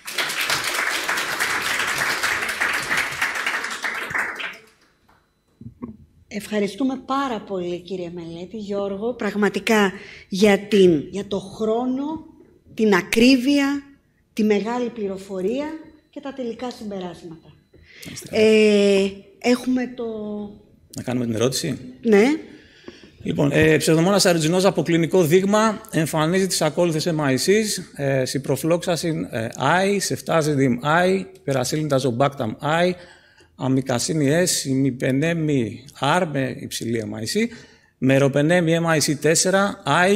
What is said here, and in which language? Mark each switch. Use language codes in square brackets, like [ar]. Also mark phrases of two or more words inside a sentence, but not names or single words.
[el] Ευχαριστούμε πάρα πολύ, κύριε Μελέτη, Γιώργο, πραγματικά για το χρόνο, την ακρίβεια, τη μεγάλη πληροφορία και τα τελικά συμπεράσματα. Έχουμε το... Να κάνουμε την ερώτηση. Ναι. Λοιπόν, Pseudomonas aeruginosa από κλινικό δείγμα εμφανίζει τις ακόλουθες MICs, Ciprofloxacin I, Ceftazidime I, Peracillin-Tazobactam I, Amikacin S, Imipenem R με υψηλή MIC, Meropenem MIC4 I.